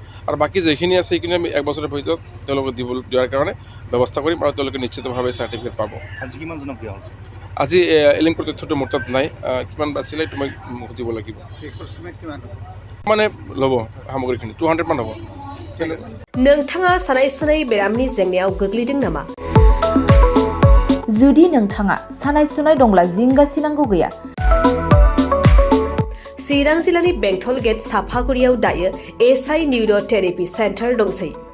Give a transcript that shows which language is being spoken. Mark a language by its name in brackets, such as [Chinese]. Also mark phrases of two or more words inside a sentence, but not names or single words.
[Assamese] আৰু বাকী যিখিনি আছে সেইখিনি আমি 1 বছৰৰ ভিতৰত তেওঁলোকক দিয়াৰ কাৰণে ব্যৱস্থা কৰিম আৰু তেওঁলোকে নিশ্চিতভাৱে চাৰ্টিফিকেট পাব। আজি কিমানজনক দিয়া হৈছে? আজি এলএমকিউৰ তথ্যটো মোৰ তাত নাই, কিমান বাছিলে এইটো মই সুধিব লাগিব। মানে ল'ব সামগ্ৰীখিনি 200 মান হ'ব। [Bodo] नोंथाङा सानाय सुनाय बेरामनि जेंनायाव गोग्लैदों नामा? जुदि नोंथाङा सानाय सुनाय दंब्ला जिंगासिनांगौ गैया। चिरां जिल्लानि बेंटल गेट साफागुरियाव दायो SI [English] neuro therapy centre [Bodo] दंसै।